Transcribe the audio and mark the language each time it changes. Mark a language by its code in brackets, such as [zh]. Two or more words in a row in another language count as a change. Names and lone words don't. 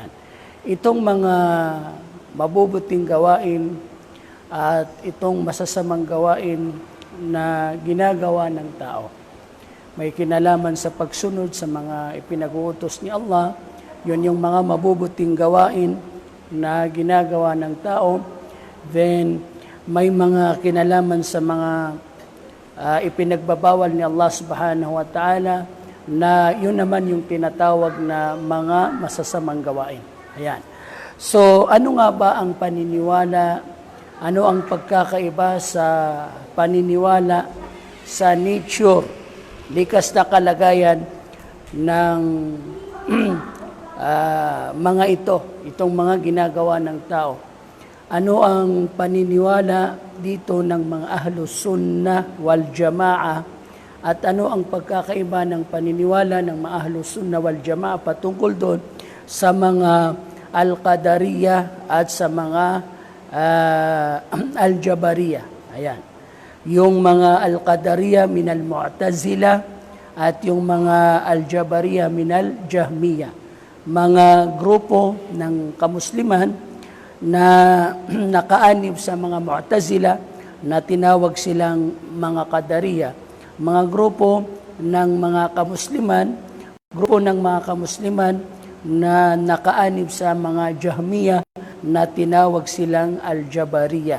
[tl] Itong mga mabubuting gawain at itong masasamang gawain na ginagawa ng tao, may kinalaman sa pagsunod sa mga ipinag-uutos ni Allah. Yun yung mga mabubuting gawain na ginagawa ng tao. Then, may mga kinalaman sa mga ipinagbabawal ni Allah [ar] سبحانه وتعالى [tl] na yun naman yung tinatawag na mga masasamang gawain. Ayan. So, ano nga ba ang paniniwala? Ano ang pagkakaiba sa paniniwala sa nature, likas na kalagayan ng mga itong mga ginagawa ng tao? Ano ang paniniwala dito ng mga [ar] أهل السنة والجماعة? [tl] At ano ang pagkakaiba ng paniniwala ng mga [ar] أهل السنة والجماعة [tl] patungkol doon sa mga al-qadariyah at sa mga al-jabariyah? Ayan. Yung mga [ar] القدرية من المعتزلة [tl] at yung mga [ar] الجبرية من الجهمية. [tl] Mga grupo ng kamusliman na nakaanib sa mga mu'tazila na tinawag silang mga qadariyah. Mga grupo ng mga kamusliman na nakaanib sa mga jahmiyah na tinawag silang al-jabariyah.